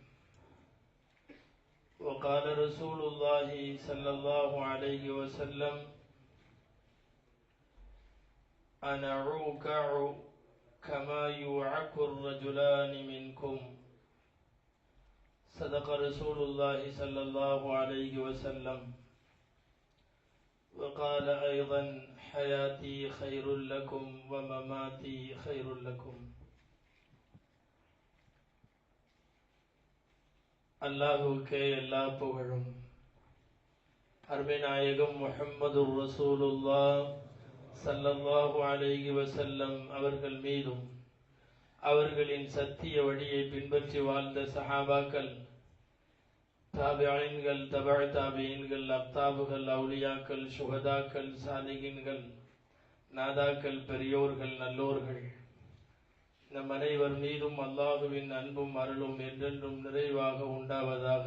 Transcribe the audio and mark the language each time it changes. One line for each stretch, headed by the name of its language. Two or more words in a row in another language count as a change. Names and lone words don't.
Arabic: وقال رسول الله صلى الله عليه وسلم: أنا أوكع كما يوعك الرجلان منكم. صدق رسول الله صلى الله عليه وسلم. وقال أيضا: حياتي خير لكم ومماتي خير لكم.
Tamil: அல்லாஹுக்கே எல்லா புகழும். அருமை நாயகம் முஹம்மதுர் ரசூலுல்லாஹ்
Arabic: صلى الله عليه وسلم
Tamil: அவர்கள் மீதும் அவர்களின் சத்திய வழியை பின்பற்றி வாழ்ந்த சஹாபாக்கள், தாபிஈன்கள், தபஅ தாபிஈன்கள், அக்தாபுகள், அவுலியாக்கள், சுஹதாக்கள், சாலிஹீன்கள், நாதாக்கள், பெரியோர்கள், நல்லோர்கள், நம் அனைவர் மீதும் அல்லாஹுவின் அன்பும் அருளும் என்றென்றும் நிறைவாக உண்டாவதாக.